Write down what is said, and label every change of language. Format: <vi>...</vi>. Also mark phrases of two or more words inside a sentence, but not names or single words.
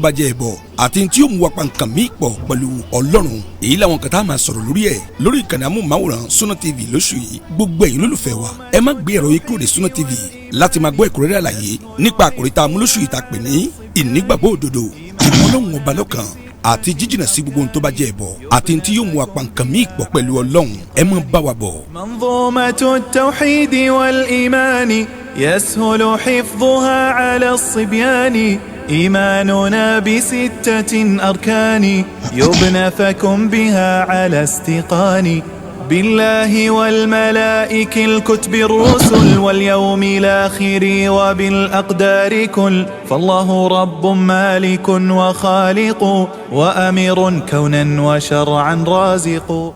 <yo>bá jẹ́ ẹbọ àti tí yóò mú wa pa nǹkan míì pọ̀ pẹ̀lú Ọlọ́run èyí làwọn kan tá a máa sọ̀rọ̀ lórí ẹ̀ lórí ìkànnì amóhùnmáwòrán Sunna TV lóṣù yìí gbogbo ẹ̀yin olólùfẹ́ wa ẹ má gbé ẹ̀rọ yìí kúrò ní Sunna TV láti máa gbọ́ ẹ̀kúnrẹ́rẹ́ àlàyé nípa àkòrí tá a mú lóṣù yìí tá a pè ní ìnígbàgbọ́ òdodo ìmọ̀lọ́hun ọba lọ́kan àti jíjìnà sí gbogbo ohun tó bá jẹ́ ẹbọ àti tí yóò mú wa pa nǹkan míì pọ̀ pẹ̀lú Ọlọ́run ẹ má bá wa bọ̀.</yo> <ar>منظومة التوحيد والإيمان يسهل حفظها على الصبيان إيماننا بستة أركان يبنى فكن بها على استيقان بالله والملائكة الكتب الرسل واليوم الآخر وبالأقدار كل فالله رب مالك وخالق وأمير كونا وشرعا رازق.</ar>